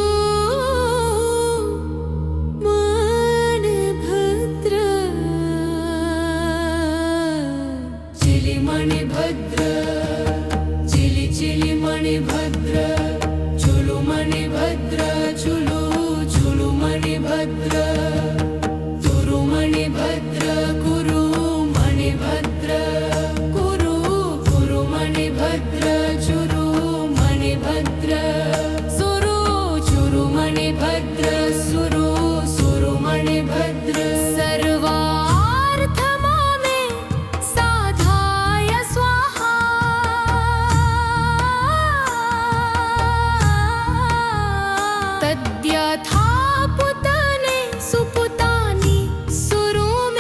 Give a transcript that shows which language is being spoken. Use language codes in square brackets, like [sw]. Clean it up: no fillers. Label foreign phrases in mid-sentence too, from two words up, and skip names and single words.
[sa] मणिभद्र चिली मणिभद्र चिली चिली मणिभद्र चुलु मणिभद्र चुलु चुलु मणिभद्र तुरु मणिभद्र गुरु मणिभद्र गुरु गुरु मणिभद्र चुरु मणिभद्र सुरु चुरु मणिभद्र सुरु सुरु मणिभद्र सर्वार्थमामे साधाय स्वाहा तद्यथा पुतने सुपुतानि सुरु मे